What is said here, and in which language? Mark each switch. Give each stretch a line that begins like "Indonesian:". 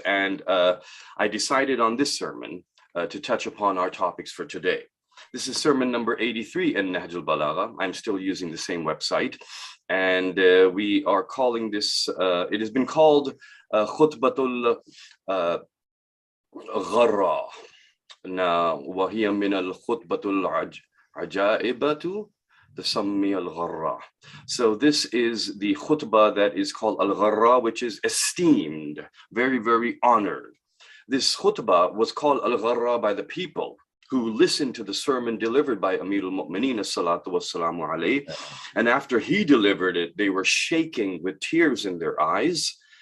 English: And I decided on this sermon to touch upon our topics for today. This is sermon number 83 in Nahjul Balagha. I'm still using the same website. And we are calling this, it has been called Khutbatul Gharra.
Arabic: وهي من الخطبة العجائبة تسمي الغرة.
English: So this is the khutbah that is called al-gharra, which is esteemed, very, very honored. This khutbah was called al-gharra by the people who listened to the sermon delivered by Amir al-Mu'mineen as-salatu was-salamu alayhi. And after he delivered it, they were shaking with tears in their eyes.